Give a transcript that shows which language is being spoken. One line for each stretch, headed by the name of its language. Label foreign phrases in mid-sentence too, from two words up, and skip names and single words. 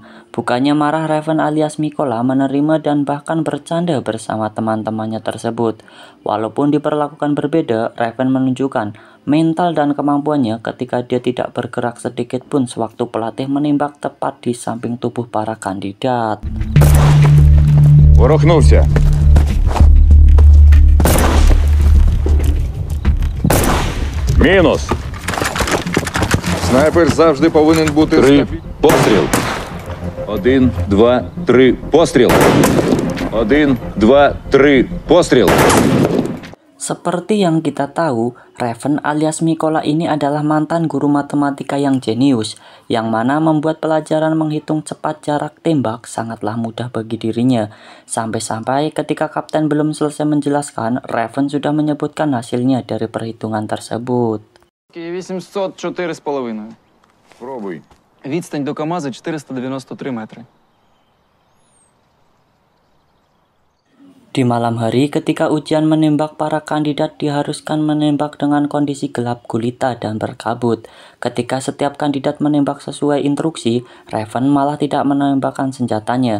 Indonesian: Bukannya marah, Raven alias Mikola menerima dan bahkan bercanda bersama teman-temannya tersebut. Walaupun diperlakukan berbeda, Raven menunjukkan mental dan kemampuannya ketika dia tidak bergerak sedikit pun sewaktu pelatih menembak tepat di samping tubuh para kandidat.
Ukrainian: Ворухнувся. Мінус! Снайпер завжди повинен бути... 3. Постріл. 1, 2, 3. Постріл. 1, 2, 3. Постріл.
Indonesian: Seperti yang kita tahu, Raven alias Mikola ini adalah mantan guru matematika yang jenius, yang mana membuat pelajaran menghitung cepat jarak tembak sangatlah mudah bagi dirinya. Sampai-sampai ketika kapten belum selesai menjelaskan, Raven sudah menyebutkan hasilnya dari perhitungan tersebut. 804,5.
Ukrainian: Пробуй. Відстань до КАМАЗа 493 метри.
Indonesian: Di malam hari ketika ujian menembak, para kandidat diharuskan menembak dengan kondisi gelap gulita dan berkabut. Ketika setiap kandidat menembak sesuai instruksi, Raven malah tidak menembakkan senjatanya.